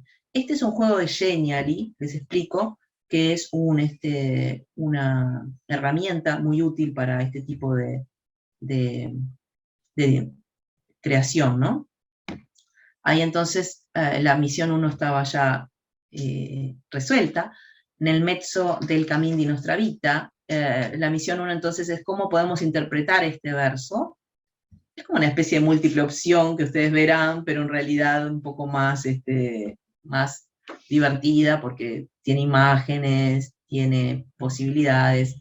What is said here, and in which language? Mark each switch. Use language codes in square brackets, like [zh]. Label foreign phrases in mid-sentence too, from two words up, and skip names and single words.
[es] Este es un juego de Genially, les explico, que es una herramienta muy útil para este tipo de creación, ¿no? Ahí entonces la misión 1 estaba ya resuelta. [it] Nel mezzo del cammin di nostra vita, [es] la misión 1 entonces es cómo podemos interpretar este verso. Es como una especie de múltiple opción que ustedes verán, pero en realidad un poco más divertida, porque tiene imágenes, tiene posibilidades.